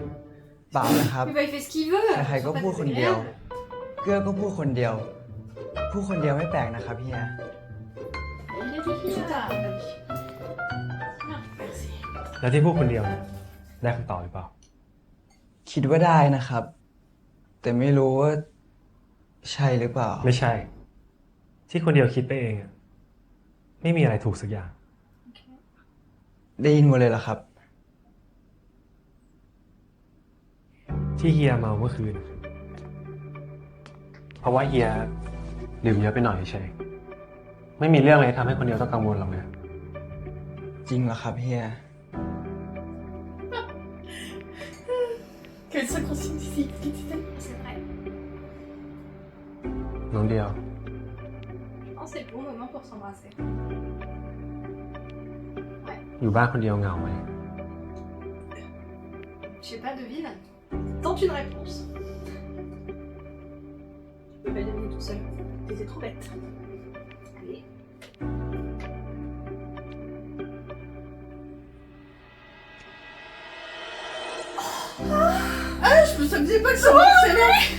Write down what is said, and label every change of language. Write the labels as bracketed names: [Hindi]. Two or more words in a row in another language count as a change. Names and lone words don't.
[Thai] เปล่านะครับ [French] Mais bah, il fait ce qu'il veut. [Thai] ใครๆก็พูดคนเดียว เกื้อก็พูดคนเดียว พูดคนเดียวไม่แปลกนะครับเฮีย [French] Il a dit qu'il a. Merci. [Thai] แล้วที่พูดคนเดียวเนี่ยได้คำตอบหรือเปล่า คิดว่าได้นะครับ แต่ไม่รู้ว่าใช่หรือเปล่า ไม่ใช่ ที่คนเดียวคิดไปเองอะไม่มีอะไรถูกสักอย่าง ได้ยินหมดเลยเหรอครับ ที่เฮียเมาเมื่อคืน เพราะว่าเฮียดื่มเยอะไปหน่อยเฉยไม่มีเรื่องอะไรทำให้คนเดียวต้องกังวลหรอกนะ จริงเหรอครับเฮีย [French] Quelle synchronicité. C'est vrai. [Thai] น้องเดียว [French] Je pense que c'est le bon moment pour s'embrasser. [Thai] อยู่บ้านคนเดียวเหงาไหม [French] Je sais pas, devine. Tente une réponse. Tu peux pas deviner tout seul. T'étais trop bête. Allez. Ah, je me souvenais pas que ça marchait là.